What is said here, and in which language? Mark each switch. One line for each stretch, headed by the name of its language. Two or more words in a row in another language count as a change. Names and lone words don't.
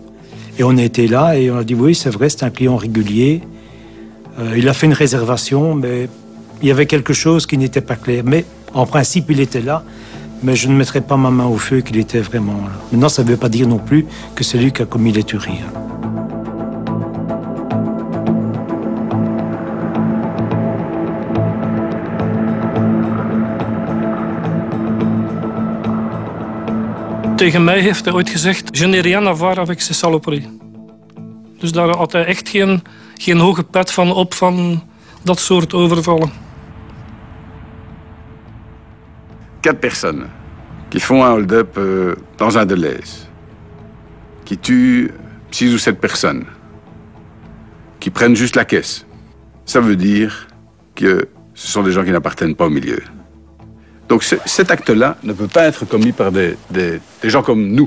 French: Et on a été là et on a dit, oui, c'est vrai, c'est un client régulier. Il a fait une réservation, mais il y avait quelque chose qui n'était pas clair. Mais en principe, il était là. Mais je ne mettrai pas ma main au feu qu'il était vraiment là. Maintenant, ça ne veut pas dire non plus que c'est lui qui a commis les tueries.
Dutch: Tegen mij heeft hij ooit gezegd,
French: je n'ai rien à voir avec ces saloperies.
Dutch: Dus daar had hij echt geen hoge pet van op van dat soort overvallen.
French: 4 personnes qui font un hold-up dans un Deleuze, qui tuent 6 ou 7 personnes, qui prennent juste la caisse. Ça veut dire que ce sont des gens qui n'appartiennent pas au milieu. Donc cet acte-là ne peut pas être commis par des gens comme nous.